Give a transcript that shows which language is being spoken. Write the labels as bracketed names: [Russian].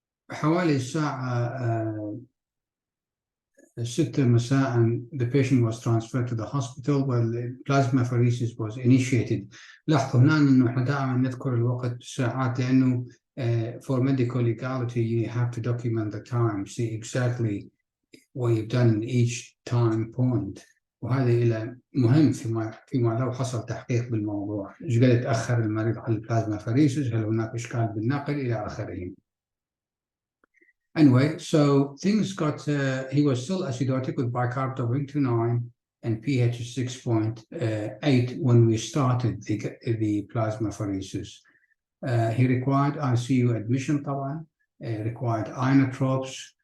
[Arabic] حوالي الساعة 6 مساء [English] the patient was transferred to the hospital where the plasmapheresis was initiated. [Arabic] لاحظوا هنا إنه إحنا دائما نذكر الوقت بالساعات لأنه [English] for medical legality you have to document the time, see exactly what you've done in each time point. [Arabic] وهذا إلى مهم فيما لو حصل تحقيق بالموضوع. إيش قد يتأخر المريض على البلازمافيريسيس؟ هل هناك إشكال بالنقل إلى آخره. [English] Anyway, so things got, he was still acidotic with bicarb of 29 and pH 6.8 when we started the plasmapheresis. He required ICU admission [Arabic] طبعا, [English] required inotropes.